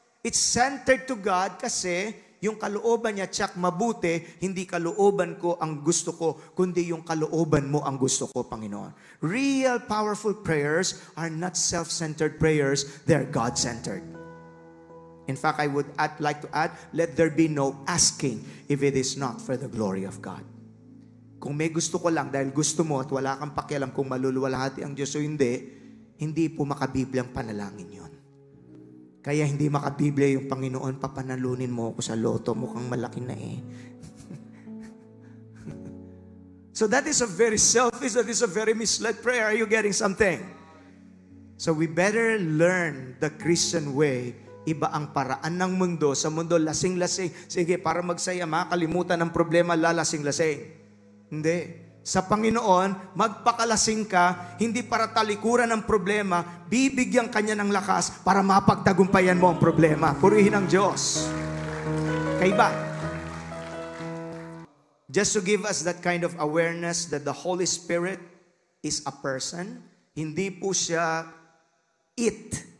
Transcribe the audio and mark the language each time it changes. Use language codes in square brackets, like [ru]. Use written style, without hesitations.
[en] It's centered to God [tl] kasi yung kalooban niya, tsak mabuti, hindi kalooban ko ang gusto ko, kundi yung kalooban mo ang gusto ko, Panginoon. [en] Real powerful prayers are not self-centered prayers, they're God-centered. In fact, I would like to add, let there be no asking if it is not for the glory of God. [tl] Kung may gusto ko lang dahil gusto mo at wala kang pakialam kung maluluwalhati ang Diyos o hindi po makabibli ang panalangin yun. Kaya hindi makabibli yung Panginoon, papanalunin mo ako sa loto, mukhang malaki na eh. [en] So that is a very selfish, that is a very misled prayer. Are you getting something? So we better learn the Christian way [tl] Iba ang paraan ng mundo. Sa mundo, lasing-lasing. Sige, para magsaya, makalimutan ng problema, lalasing-lasing. Hindi. Sa Panginoon, magpakalasing ka, hindi para talikuran ng problema, bibigyan kanya ng lakas para mapagtagumpayan mo ang problema. Purihin ang Diyos. Kaiba. [en] Just to give us that kind of awareness that the Holy Spirit is a person, [tl] hindi po siya [en] it.